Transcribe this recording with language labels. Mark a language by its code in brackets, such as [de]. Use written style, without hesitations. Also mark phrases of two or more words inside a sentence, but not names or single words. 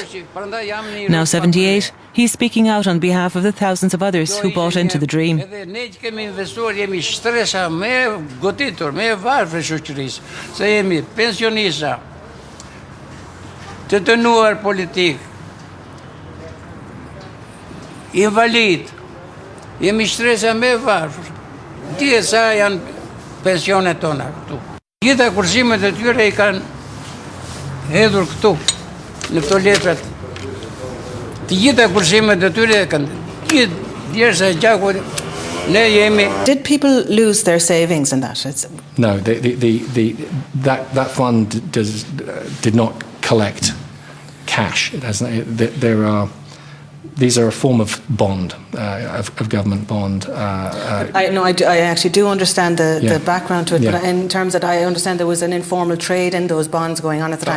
[en] Now 78, he's speaking out on behalf of the thousands of others who bought into the dream. [sq] Invalid, jemi shtresa me varfër. Ti e sa janë pensionet tona këtu. Gjitha kursimet e tyre I kanë hedhur këtu, në këto letrat. Të gjitha kursimet e tyre kanë djersa gjaku. Ne jemi. [en] Did people lose their savings in that? No, that fund did not collect cash. These are a form of bond, of government bond. I actually do understand the background to it, but in terms that I understand there was an informal trade in those bonds going on at the time.